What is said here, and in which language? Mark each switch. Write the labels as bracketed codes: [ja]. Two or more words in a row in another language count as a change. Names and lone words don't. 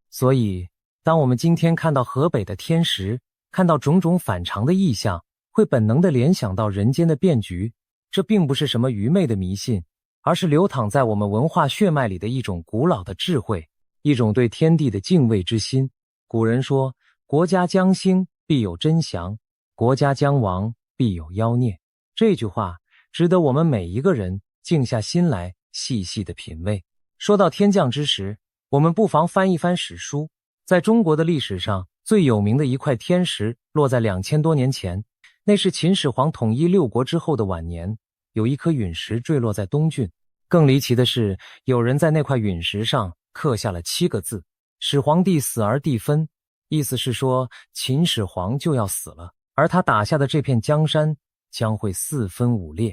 [zh] 所以當我們今天看到河北的天时，看到種种反常的异象，會本能地聯想到人間的變局，這並不是什麼愚昧的迷信，而是流淌在我們文化血脈裡的一種古老的智慧，一種對天地的敬畏之心。古人說，國家將興，必有真祥；國家將亡，必有妖孽。這句話值得我們每一個人靜下心來細細的品味。說到天降之時，我們不妨翻一翻史書。在中國的歷史上，最有名的一塊天石落在2000多年前，那是秦始皇統一六國之後的晚年，有一顆隕石墜落在東郡。更離奇的是，有人在那塊隕石上刻下了7個字：始皇帝死而地分，意思是說秦始皇就要死了，而他打下的這片江山將会4分5裂。